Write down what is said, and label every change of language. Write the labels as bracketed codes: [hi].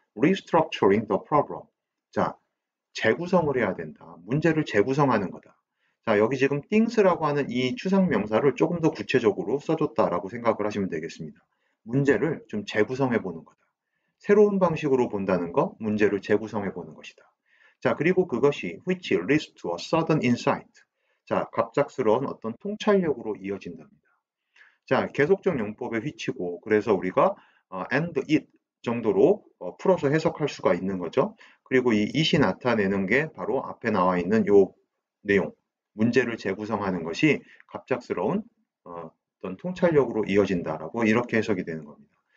[en] Restructuring the problem. [ko] 자, 재구성을 해야 된다. 문제를 재구성하는 거다. 자, 여기 지금 things라고 하는 이 추상 명사를 조금 더 구체적으로 써줬다라고 생각을 하시면 되겠습니다. 문제를 좀 재구성해 보는 거다. 새로운 방식으로 본다는 거, 문제를 재구성해 보는 것이다. 자, 그리고 그것이 [en] which leads to a sudden insight. [ko] 자, 갑작스러운 어떤 통찰력으로 이어진답니다. 자, 계속적 용법의 which고, 그래서 우리가 [en] and it [ko] 정도로 풀어서 해석할 수가 있는 거죠. 그리고 이 it이 나타내는 게 바로 앞에 나와 있는 요 내용, 문제를 재구성하는 것이 갑작스러운 어떤 통찰력으로 이어진다라고 이렇게 해석이 되는 겁니다.